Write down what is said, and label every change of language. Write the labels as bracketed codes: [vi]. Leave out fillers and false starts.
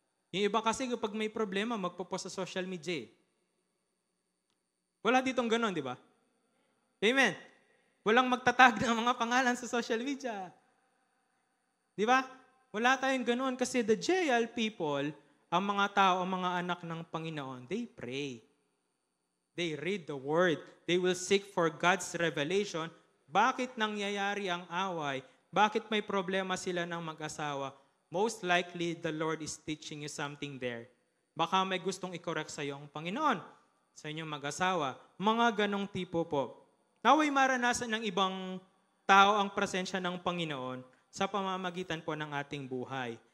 [tl] Yung iba kasi kapag may problema, magpo-post sa social media. Wala ditong ganon, di ba? Amen. Walang magtatag ng mga pangalan sa social media. Di ba? Wala tayong ganon kasi the JIL people, ang mga tao, ang mga anak ng Panginoon, [en] they pray. They read the Word. They will seek for God's revelation. [tl] Bakit nangyayari ang away? Bakit may problema sila ng mag-asawa? [en] Most likely, the Lord is teaching you something there. [tl] Baka may gustong i-correct sa iyo ang Panginoon, sa inyong mag-asawa. Mga ganong tipo po. Naway maranasan ng ibang tao ang presensya ng Panginoon sa pamamagitan po ng ating buhay.